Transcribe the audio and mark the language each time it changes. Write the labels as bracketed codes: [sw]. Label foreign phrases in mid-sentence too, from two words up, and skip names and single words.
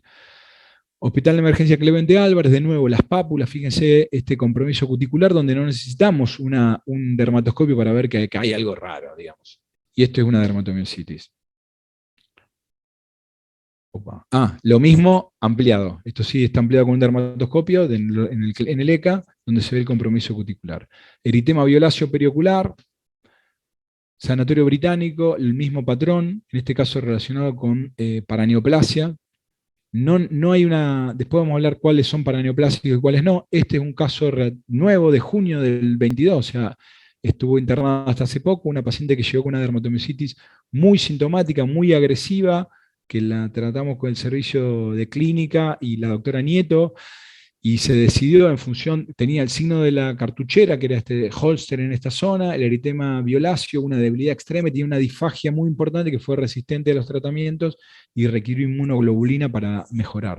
[es] Hospital de Emergencia Clemente Álvarez, de nuevo las pápulas, fíjense este compromiso cuticular donde no necesitamos un dermatoscopio para ver que hay algo raro, digamos. Y esto es una dermatomiositis. Lo mismo ampliado. Esto sí está ampliado con un dermatoscopio en el ECA, donde se ve el compromiso cuticular. Eritema violáceo periocular, sanatorio británico, el mismo patrón, en este caso relacionado con paraneoplasia. No hay después vamos a hablar cuáles son paraneoplásicos y cuáles no. Este es un caso nuevo de junio del 22, o sea, estuvo internada hasta hace poco, una paciente que llegó con una dermatomiositis muy sintomática, muy agresiva, que la tratamos con el servicio de clínica y la doctora Nieto, y se decidió en función, tenía el signo de la cartuchera, que era este Holster en esta zona, el eritema violáceo, una debilidad extrema, y tenía una disfagia muy importante que fue resistente a los tratamientos y requirió inmunoglobulina para mejorar.